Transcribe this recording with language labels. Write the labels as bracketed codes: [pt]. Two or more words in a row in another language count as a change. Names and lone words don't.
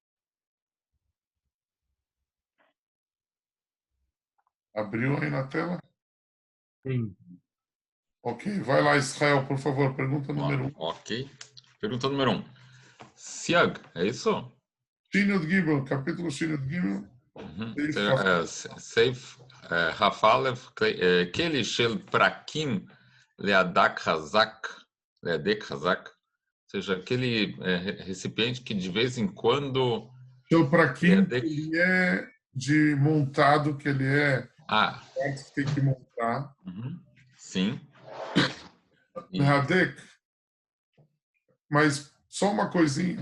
[pt] Abriu aí na tela? Sim. Ok, vai lá, Israel, por favor, pergunta número 1. Ok. Pergunta número 1. Siag, é isso? Shin Yud Gimel, capítulo Shin Yud Gimel. [he] סעיף כ"א, כלי של פרקים להדק חזק, [pt] ou seja, aquele recipiente que de vez em quando... Seu praquim, ele é de montado, que ele é... que tem que montar. Sim. Hadek, mas só uma coisinha.